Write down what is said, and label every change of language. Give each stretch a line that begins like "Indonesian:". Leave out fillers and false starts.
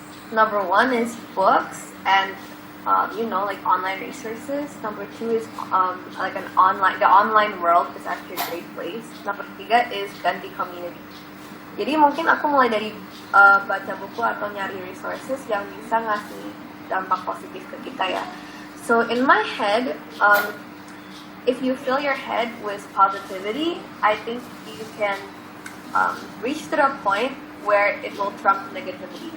English: Number 1 is books and like online resources. Number 2 is like the online world is actually a great place. Number 3 is ganti community.
Indonesian: Jadi mungkin aku mulai dari baca buku atau nyari resources yang bisa ngasih dampak positif ke kita ya.
English: So in my head, if you fill your head with positivity, I think you can reach to the point where it will trump negativity.